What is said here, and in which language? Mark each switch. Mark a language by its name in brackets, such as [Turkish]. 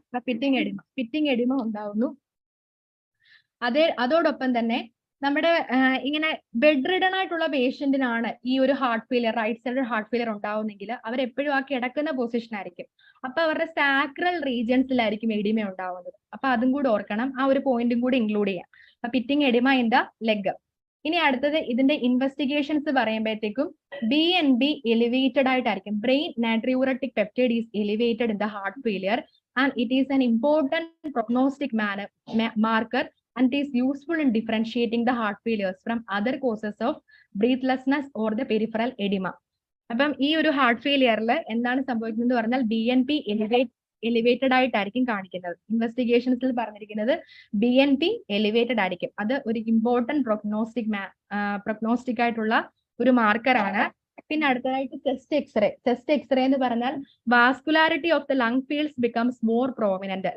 [Malayalam] അപ്പൊ pitting oedema ഉണ്ടാവുന്നു. അതോടൊപ്പം തന്നെ നമ്മുടെ ഇങ്ങനെ ബെഡ് റിഡൺ ആയിട്ടുള്ള പേഷ്യന്റിനാണ് ഈ ഒരു heart failure, right side heart failure ഉണ്ടാവുന്നെങ്കിൽ അവരെപ്പോഴും ആ കിടക്കുന്ന പൊസിഷൻ ആയിരിക്കും. അപ്പൊ അവരുടെ സാക്രൽ റീജിയൻസിലായിരിക്കും എഡിമ ഉണ്ടാവുന്നത്. അപ്പൊ അതും കൂടി ഓർക്കണം, ആ ഒരു പോയിന്റും കൂടി ഇൻക്ലൂഡ് ചെയ്യാം. അപ്പൊ [English] Pitting edema in the leg. [Malayalam] ഇനി അടുത്തത് ഇതിന്റെ ഇൻവെസ്റ്റിഗേഷൻസ് പറയുമ്പോഴത്തേക്കും BNP എലിവേറ്റഡ് ആയിട്ടായിരിക്കും. [English] Brain natriuretic peptide is elevated in the heart failure and it is an important prognostic marker and it is useful in differentiating the heart failures from other causes of breathlessness or the peripheral edema. [Malayalam] അപ്പം ഈ ഒരു heart ഫെയിലിയറിൽ എന്താണ് സംഭവിക്കുന്നത് പറഞ്ഞാൽ BNP elevated ആയിട്ടായിരിക്കും കാണിക്കുന്നത്. ഇൻവെസ്റ്റിഗേഷൻസിൽ പറഞ്ഞിരിക്കുന്നത് BNP elevated ആയിരിക്കും. അത് ഒരു ഇമ്പോർട്ടന്റ് പ്രൊഗ്നോസ്റ്റിക് ആയിട്ടുള്ള ഒരു മാർക്കറാണ്. പിന്നെ അടുത്തതായിട്ട് ചെസ്റ്റ് എക്സ്റേ എന്ന് പറഞ്ഞാൽ [English] Vascularity of the lung fields becomes more prominent.